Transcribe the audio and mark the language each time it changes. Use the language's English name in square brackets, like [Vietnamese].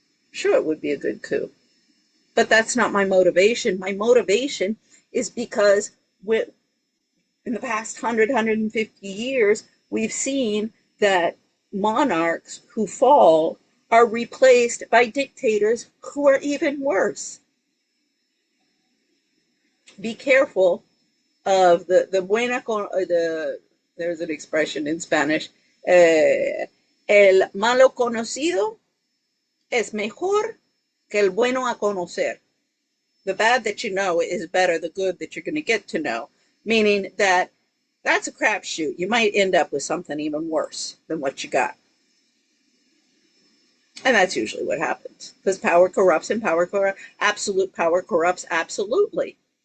[English] Sure, it would be a good coup. But that's not my motivation. My motivation is because in the past 150 years, we've seen that monarchs who fall are replaced by dictators who are even worse. Be careful of the buena there's an expression in Spanish, [Spanish] el malo conocido es mejor que el bueno a conocer. [English] The bad that you know is better the good that you're going to get to know. Meaning that That's a crapshoot. You might end up with something even worse than what you got. And that's usually what happens, because power corrupts and power corrupts. Absolute power corrupts absolutely.